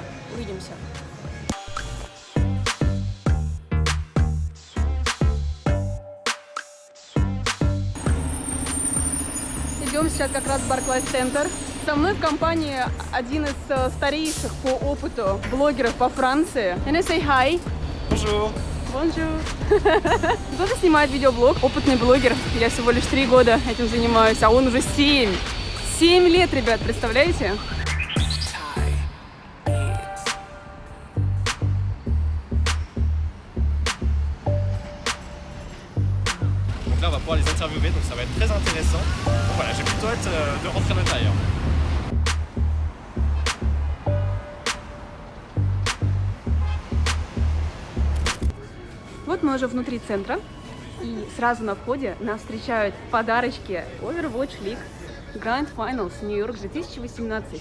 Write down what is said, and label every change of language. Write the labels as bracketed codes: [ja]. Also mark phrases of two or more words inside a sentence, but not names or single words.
[ru] Увидимся. Идем сейчас как раз в Barclays Center. Со мной в компании один из старейших по опыту блогеров по Франции. [en] Can I say hi? [fr] Bonjour. Bonjour. [ru] Кто-то снимает видеоблог, опытный блогер. Я всего лишь 3 года этим занимаюсь, а он уже 7. 7 лет, ребят, представляете? [fr] Donc là, on va pouvoir les interviewer, donc ça va être très intéressant. Donc voilà, j'ai plutôt hâte de rentrer à l'intérieur. [ru] Вот мы уже внутри центра, и сразу на входе нас встречают подарочки Overwatch League Grand Finals Нью-Йорк 2018.